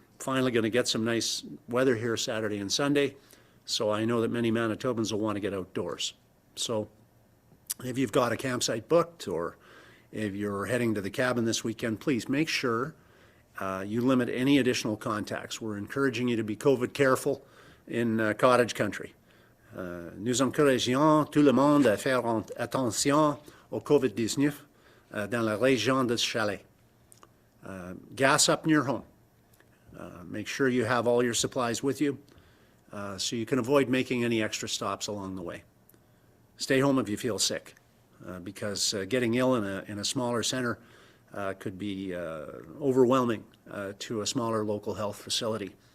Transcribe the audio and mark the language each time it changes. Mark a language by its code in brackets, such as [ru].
[en] finally going to get some nice weather here Saturday and Sunday, so I know that many Manitobans will want to get outdoors. So if you've got a campsite booked or if you're heading to the cabin this weekend, please make sure you limit any additional contacts. We're encouraging you to be COVID careful in cottage country. [fr] Nous encourageons tout le monde à faire attention au COVID-19 dans la région de chalet. [en] Gas up in your home. Make sure you have all your supplies with you so you can avoid making any extra stops along the way. Stay home if you feel sick because getting ill in a smaller center could be overwhelming to a smaller local health facility.